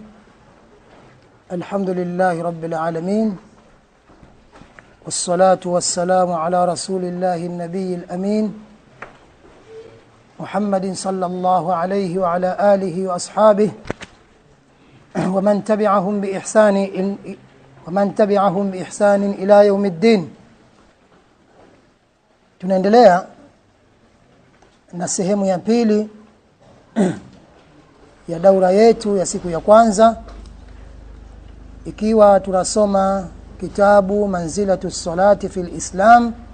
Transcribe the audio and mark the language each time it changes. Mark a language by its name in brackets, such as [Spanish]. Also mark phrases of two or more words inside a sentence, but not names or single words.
[Arabic] الحمد لله رب العالمين، والصلاة والسلام على رسول الله النبي الأمين محمد صلى الله عليه وعلى آله وأصحابه ومن تبعهم بإحسان إلى يوم الدين. [Swahili] Tunaendelea na sehemu ya pili ya daura yetu ya siku ya kwanza, ikiwa tunasoma kitabu Manzilatu Salati fil Islam.